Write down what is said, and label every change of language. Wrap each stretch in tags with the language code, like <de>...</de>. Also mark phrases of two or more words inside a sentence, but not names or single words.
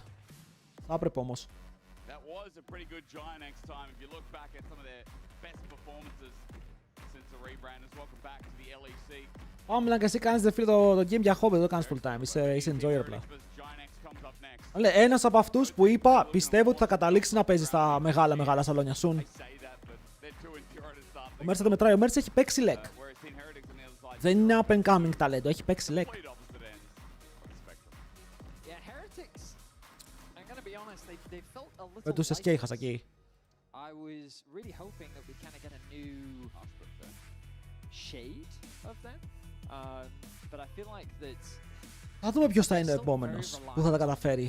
<el>Θα έπρεπε όμως. Πάμε να και εσύ κάνεις φίλε το game για hobby, δεν το κάνεις</el> <en>full time,</en> <el>είσαι enjoyer απλά. Ένας από αυτούς που είπα, πιστεύω ότι θα καταλήξει να παίζει στα μεγάλα σαλόνια soon. Ο Μέρς θα το μετράει, ο Μέρς έχει παίξει leg. Δεν είναι</el> <en>up and coming</en> <el>ταλέντο, έχει παίξει leg. Με τους SK είχα εκεί. Θα δούμε ποιος θα είναι ο επόμενος που θα τα καταφέρει.</el>